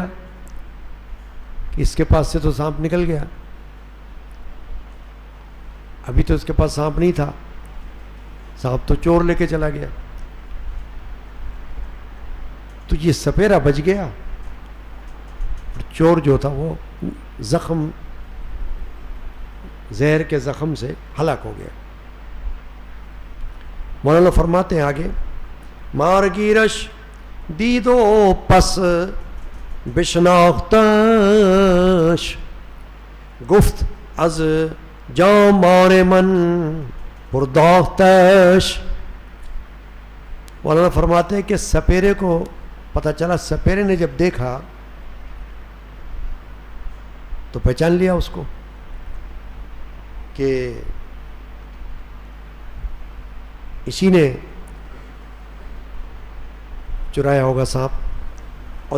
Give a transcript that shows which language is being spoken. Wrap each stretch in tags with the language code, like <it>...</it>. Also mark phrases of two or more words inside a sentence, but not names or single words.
<ur>کہ اس کے پاس سے تو سانپ نکل گیا، ابھی تو اس کے پاس سانپ نہیں تھا، سانپ تو چور لے کے چلا گیا، تو یہ سپیرا بچ گیا، اور چور جو تھا وہ زخم، زہر کے زخم سے ہلاک ہو گیا۔ مولانا فرماتے ہیں آگے</ur> <fa>مارگیرش دیدو پس بشناختش، گفت از جام مار من پرداختش۔</fa> <ur>مولانا فرماتے ہیں کہ سپیرے کو پتہ چلا، سپیرے نے جب دیکھا تو پہچان لیا اس کو کہ اسی نے چرایا ہوگا سانپ اور</ur>